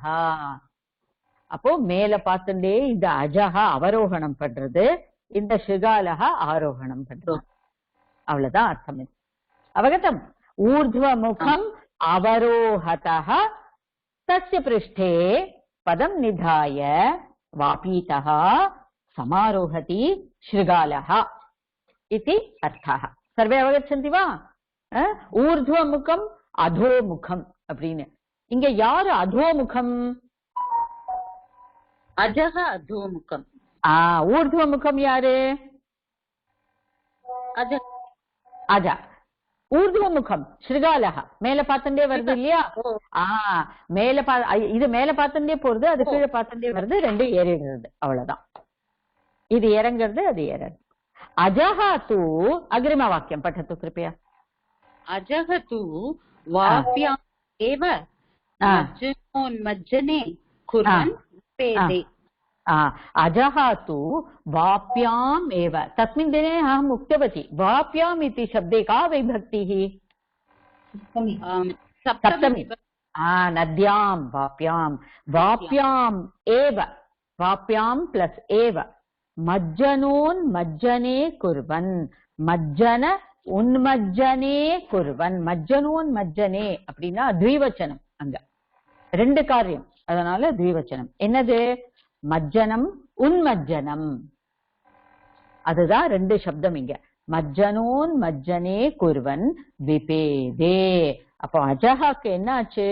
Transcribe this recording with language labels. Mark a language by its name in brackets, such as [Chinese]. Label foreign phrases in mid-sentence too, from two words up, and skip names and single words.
[Tamil] அப்போ மேல பார்த்துட்டே இந்த அஜஹா அவரோகணம் பண்றது, இந்த ஷிகாலஹா ஆரோகணம் பண்றது. அவ்வளவுதான் அர்த்தம். [Sanskrit] अवगतम्? ऊर्ध्व मुखम् अवरोहतः तस्य पृष्ठे पदं निधाय वापीतः समारोहति शृगालः इति अर्थः. सर्वे अवगच्छन्ति वा? ऊर्ध्वमुखम् अधोमुखम् அப்படின்னு. [Tamil] இங்க யாரு அधोमुखम्? [Sanskrit] अजः अधोमुखम्. [Tamil] ஊர்ध्वमुखம் யாரு? அஜா. [Sanskrit] ऊर्ध्वमुखम् शृगालः. [Tamil] மேல பார்த்துட்டே வருது இல்லையா? மேல இது மேல பார்த்துட்டே போறது, அது கீழே பார்த்துட்டே வருது, ரெண்டு ஏறிடுறது. அவ்வளவுதான். இது இறங்குறது, அது ஏறது. [Sanskrit] अजः तु अग्रिमवाक्यं पठतु कृपया. अजः तु वाप्याम् एव मज्जनोन्मज्जने कुर्वन् पेदे. अजः तु वाप्याम् एव. तस्मिन् दिने अहम् उक्तवती वाप्याम् इति शब्दे का विभक्तिः? सप्तमी. नद्यां वाप्यां. वाप्याम् एव. वाप्यां प्लस् एव. मज्जनोन्मज्जने कुर्वन्. मज्जन उन्मज्जने कुर्वन्. [Tamil] मज्जनोन्मज्जने அப்படின்னா द्विवचனம். அங்க ரெண்டு காரியம், அதனால द्विवचனம். என்னது? மஜ்ஜனம் உன்மஜ்ஜனம். அதுதான் ரெண்டு சப்தம் இங்க. [Sanskrit] मज्जनोन्मज्जने कुर्वन् विपेदे. [Tamil] அப்போ அஜஹாக்கு என்ன ஆச்சு?